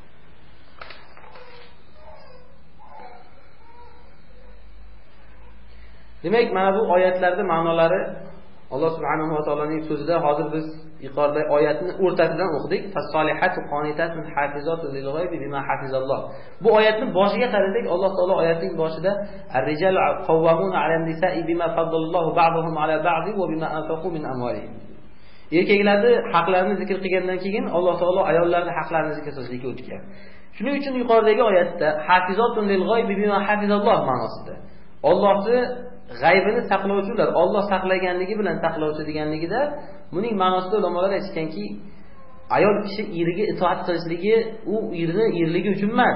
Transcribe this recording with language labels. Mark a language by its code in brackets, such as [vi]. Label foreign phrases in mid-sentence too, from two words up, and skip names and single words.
[uz] Demak, mana bu oyatlarning ma'nolari Alloh subhanahu va taoloning so'zida hozir biz yuqorida oyatni o'rtasidan o'qidik. [ar] فالصالحات قانتات حافظات للغيب بما حفظ الله. Bu oyatning boshiga qarasak, Alloh taolo oyatning boshida الرجال قوامون على النساء بما فضل الله بعضهم على بعض وبما أنفقوا من أموالهم. [uz] erkaklarning haqlarini zikr qilgandan keyin Alloh taolo ayollarning haqlarini zikr qilishga o'tgan. Shuning uchun yuqoridagi oyatda [ar] حافظات للغيب بما حفظ الله [uz] ma'nosida Allohning g'aybini saqlovchilar, Alloh saqlaganligi bilan saqlovchi deganligida buning ma'nosida ulamolar aytganki, ayol kishi eriga itoat qilishligi u erligi uchun emas.